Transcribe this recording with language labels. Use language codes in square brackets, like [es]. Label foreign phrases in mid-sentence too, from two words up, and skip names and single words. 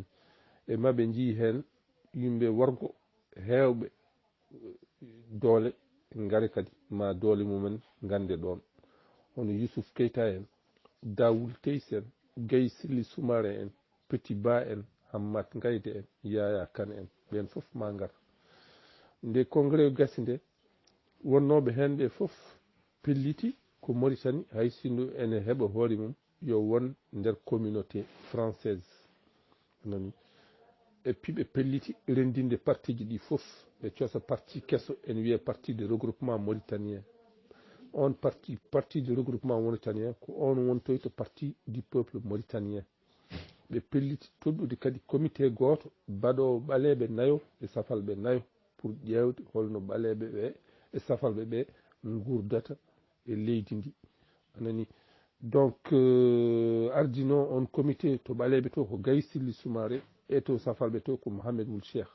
[ff] e maɓe jii hen yimɓe worgo hewɓe doole ngari kadi ma doole mumen gande ɗon hono Youssouf Keita en Daoul Teys en Gaye Silli Soumaré en Petit Ba en Hammat Gayde en Yaya Kane en ɓen fof ma gar. Nde congrès gasi nde wonnoɓe hen ɓe fof pelliti ko Mauritanie hay sinno ene heɓa hoore mum yo won nder [fr] communauté française [ff] nani. [fr] Et puis [ff] ɓe pelliti rendinde parti ji ɗi fof ɓe cosa parti kesso en wiye parti de regroupement mauritanien. On parti de regroupement mauritanien ko on wontoyto parti du peuple mauritanien. ɓe pelliti toddude kadi comité goto baɗowo ɓaleɓe nayo e safalɓe nayo pour ƴewde holno ɓaleɓe ɓe e safalɓe ɓe gurdata e leydi ndi anani. Donc ardino on comité to ɓaleɓe to ko Gaye Silli Soumaré e to safalɓe to ko Mohamed Ould Cheikh.